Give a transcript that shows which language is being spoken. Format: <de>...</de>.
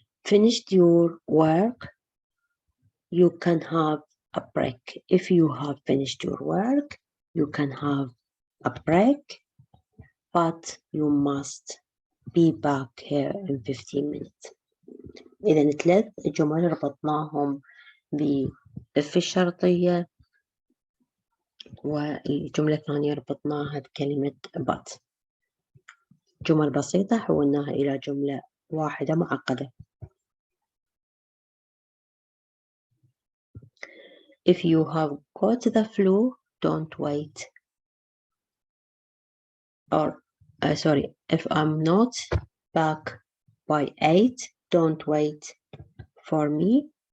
<en>Finished your work, you can have a break. If you have finished your work, you can have a break, but you must be back here in 15 minutes.</en> <ar>إذا ثلاث جمل ربطناهم بإف الشرطية والجملة الثانية ربطناها بكلمة but. جمل بسيطة حولناها إلى جملة واحدة معقدة.</ar> <en>If you have got the flu, don't wait or sorry, if I'm not back by 8, don't wait for me.</en>